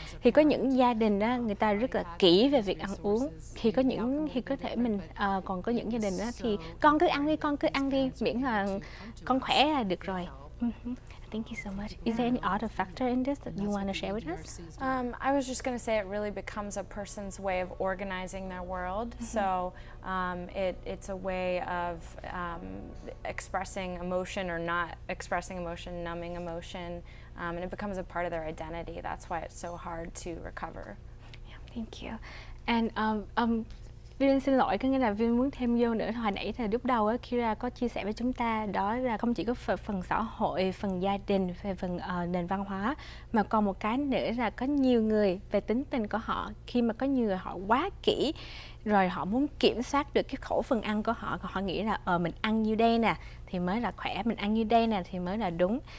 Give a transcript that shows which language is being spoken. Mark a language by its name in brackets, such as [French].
[Vietnamese] Thì có những gia đình đó người ta rất là kỹ về việc ăn uống, thì có thể mình còn có những gia đình đó thì con cứ ăn đi miễn là con khỏe là được rồi. [English] Thank you so much. Is there any other factor in this that you want to share with us? I was just going to say it really becomes a person's way of organizing their world. So it's a way of expressing emotion or not expressing emotion, numbing emotion, and it becomes a part of their identity. That's why it's so hard to recover. Yeah, thank you. [Vietnamese] And Vin xin lỗi, có nghĩa là Vin muốn thêm vô nữa. Hồi nãy thì lúc đầu á, Kira có chia sẻ với chúng ta đó là không chỉ có phần xã hội, phần gia đình, về phần nền văn hóa, mà còn một cái nữa là có nhiều người về tính tình của họ, khi mà có nhiều người họ quá kỹ rồi họ muốn kiểm soát được cái khẩu phần ăn của họ, họ nghĩ là mình ăn như đây nè thì mới là khỏe, mình ăn như đây nè thì mới là đúng.